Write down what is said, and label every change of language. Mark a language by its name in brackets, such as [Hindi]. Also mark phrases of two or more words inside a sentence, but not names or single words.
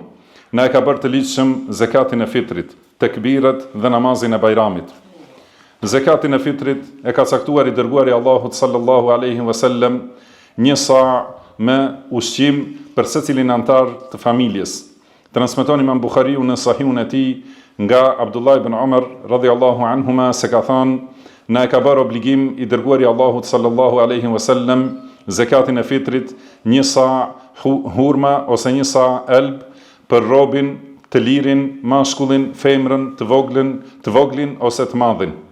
[Albanian] Na e ka bërë të ligjshëm zakatin e fitrit, tekbiret dhe namazin e bajramit. Zakatin e fitrit e ka caktuar I dërguari Allahut [Arabic] صلى الله عليه وسلم [Albanian] 1 sa me ushqim për secilin antar të familjes. Transmeton Imam Buhariu në Sahihun e tij nga Abdullah ibn Umar [Arabic] رضي الله عنهما [Albanian] se ka thënë: na e ka bërë obligim I dërguari Allahut [Arabic] صلى الله عليه وسلم [Albanian] zakatin e fitrit 1 sa hurma ose 1 sa elb për robin, të lirin, mashkullin, femrën, të voglin ose të madhin.